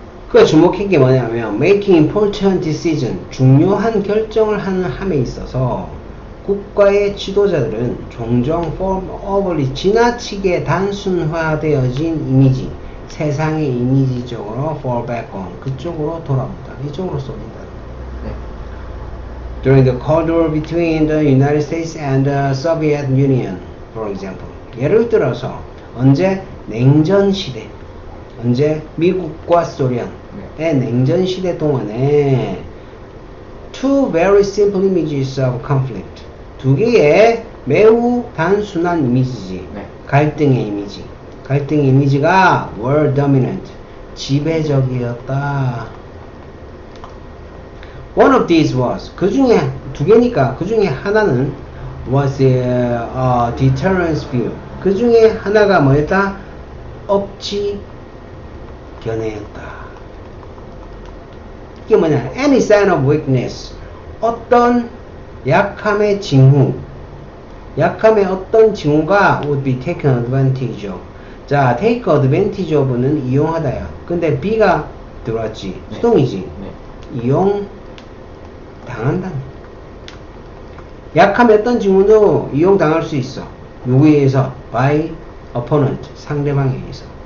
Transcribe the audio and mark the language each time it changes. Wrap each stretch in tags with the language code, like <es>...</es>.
<ko>그 주목한 게 뭐냐면</ko> <en>making important decision,</en> <ko>중요한 결정을 하는 함에 있어서 국가의 지도자들은 종종</ko> <en>form overly,</en> <ko>지나치게 단순화되어진 이미지, 세상의 이미지적으로</ko> <en>fall back on,</en> <ko>그쪽으로 돌아온다. 이쪽으로 쏠린다. 네.</ko> <en>During the Cold War between the United States and the Soviet Union, for example.</en> <ko>예를 들어서 언제? 냉전 시대. 언제? 미국과 소련의 냉전 시대 동안에</ko> <en>two very simple images of conflict.</en> <ko>두 개의 매우 단순한 이미지지. 네. 갈등의 이미지. 갈등의 이미지가</ko> <en>were dominant.</en> <ko>지배적이었다.</ko> <en>One of these was.</en> <ko>그 중에 두 개니까 그 중에 하나는</ko> <en>was a deterrence view.</en> <ko>그 중에 하나가 뭐였다? 억지 견해였다. 이게 뭐냐?</ko> <en>Any sign of weakness.</en> <ko>어떤 약함의 징후. 약함의 어떤 징후가</ko> <en>would be taken advantage of.</en> <ko>자,</ko> <en>take advantage of는</en> <ko>이용하다야. 근데 B가 들어왔지. 네. 수동이지. 네. 이용 당한다. 약함의 어떤 징후도 이용 당할 수 있어. 누구에 의해서?</ko> <en>by opponent.</en> <ko>상대방에 의해서.</ko>